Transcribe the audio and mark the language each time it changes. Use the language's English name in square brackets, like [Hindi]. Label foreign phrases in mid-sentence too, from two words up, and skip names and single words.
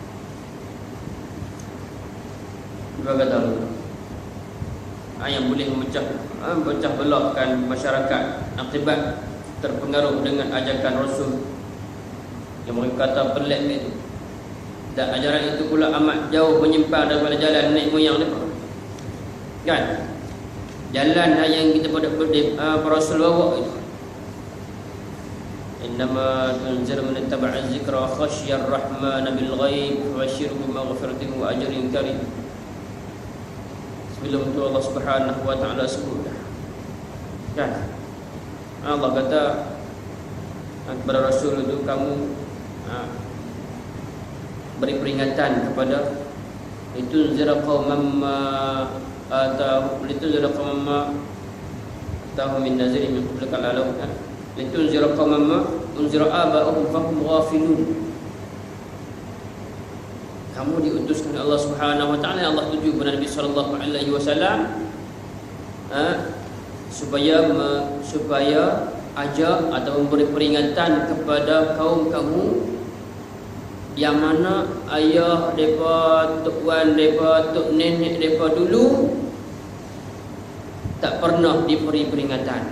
[Malay] Dia berkata yang boleh memecah belahkan masyarakat akibat terpengaruh dengan ajakan Rasul yang mereka kata pelik itu. Dan ajaran itu pula amat jauh menyimpang daripada jalan nenek moyang mereka. Kan? Jalan yang kita pada Rasul bawa itu. [Arabic] إنما تنذر من اتبع الذكر وخشي الرحمن بالغيب وبشره بمغفرة وأجر كريم. [Malay] Sebelum itu Allah [Arabic] سبحانه وتعالى [Malay] sebut. Kan? Allah kata kepada Rasul itu, kamu beri peringatan kepada [Arabic] لتنذر قوما ما أتاهم من نذير من قبلك [Malay] lalu [Arabic] لتنذر قوما ما أنذر آباؤهم فهم غافلون. [Malay] Kamu diutuskan Allah [Arabic] سبحانه وتعالى, [Malay] Allah tuju kepada Nabi [Arabic] صلى الله عليه وسلم [Malay] supaya ajak atau memberi peringatan kepada kaum kamu yang mana ayah depa, tok wan depa, tok nenek depa dulu tak pernah diberi peringatan.